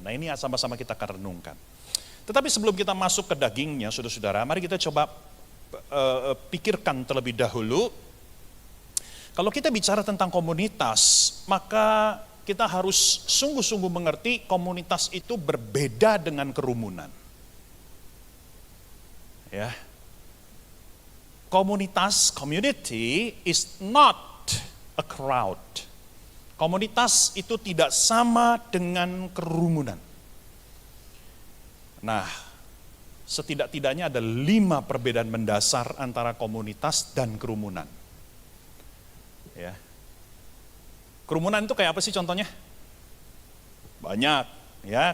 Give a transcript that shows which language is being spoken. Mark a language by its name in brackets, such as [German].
[Indonesian] Nah, ini sama-sama kita akan renungkan. Tetapi sebelum kita masuk ke dagingnya, saudara-saudara, mari kita coba pikirkan terlebih dahulu. Kalau kita bicara tentang komunitas, maka kita harus sungguh-sungguh mengerti komunitas itu berbeda dengan kerumunan. Ya. [English] Komunitas, community is not a crowd. [Indonesian] Komunitas itu tidak sama dengan kerumunan. Nah, setidak-tidaknya ada 5 perbedaan mendasar antara komunitas dan kerumunan. Ya. Kerumunan itu kayak apa sih contohnya? Banyak, ya.